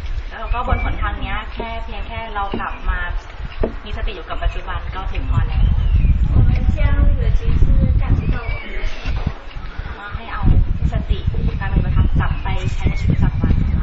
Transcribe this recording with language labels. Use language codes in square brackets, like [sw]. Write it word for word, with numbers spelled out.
[th] แล้วก็บนหนทางนี้แค่เพียงแค่เรากลับมามีสติอยู่กับปัจจุบันก็ถึงพอแล้ว [zh] 我们将有觉知带回到我们的生活 [th] ให้เอาสติการปฏิบัติธรรมกลับไปใช้ในชีวิตประจำวัน